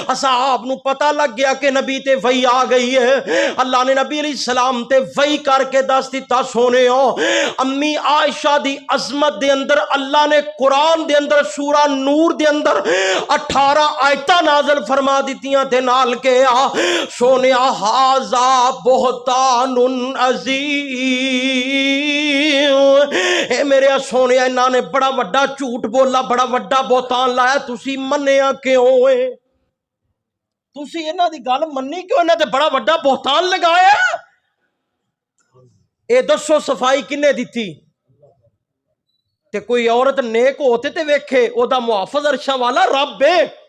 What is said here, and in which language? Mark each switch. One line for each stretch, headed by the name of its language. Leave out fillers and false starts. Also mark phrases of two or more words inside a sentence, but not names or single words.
Punjabi: اصحاب نوں پتا لگ گیا کہ نبی تے وحی آ گئی ہے. اللہ نے نبی علیہ السلام تے وحی کر کے دس دتا سوہنے ہو امی عائشہ دی عظمت دے اندر اللہ نے قرآن دے اندر سورہ نور دے اندر 18 آیتاں نازل فرما دتیاں تے نال کے سوہنے
Arabic: هذا بهتان عظيم.
Punjabi: اے میرے سوہنے اینہاں نے بڑا وڈا جھوٹ بولا، بڑا وڈا بہتان لایا، تسی منیا کیوں ہے? تسی اینہاں دی گل منی کیوں? اینہاں تے بڑا وڈا بہتان لگایا. اے دسو صفائی کنے دتی? تے کوئی عورت نیک ہوتے تے ویکھے اوہدا محافظ عرشاں والا رب ہے.